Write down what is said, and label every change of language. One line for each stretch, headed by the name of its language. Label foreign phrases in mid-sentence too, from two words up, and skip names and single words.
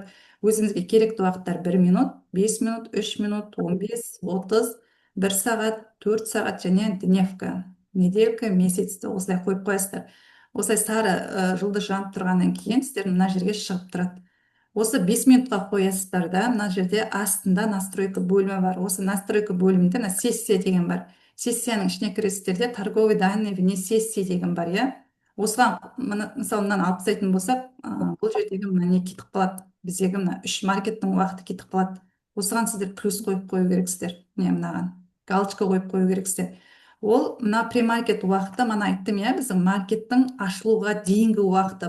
Kazakh: Өзімізге керекті уақыттар 1 минут, 5 минут, 3 минут, 15, 30, 1 сағат, 4 сағат және
Russian: дневка, неделька,
Kazakh: месяцті осылай қойып қоясыздар. Осылай сары жұлдыз жанып тұрғаннан кейін сіздер мына жерге шығып тұрады. Осы 5 минутқа қоясыздар да, мына жерде астында настройка бөлімі бар. Осы настройка бөлімінде сессия деген бар. Сессияның ішіне кіресіздер де
Russian: торговые данные вне сессии
Kazakh: деген бар, иә. Осыған мысалы мынаны алып тастайтын болсақ, бұл жердегі мына не кетіп қалады. Біздегі мына 3 маркеттің уақыты кетіп қалады. Осыған сіздер плюс қойып қою керексіздер. Міне мынаған галочка қойып қою керексіздер. Ол мына премаркет уақыты, мана айттым, иә, біздің маркеттің ашылуға дейінгі уақыты.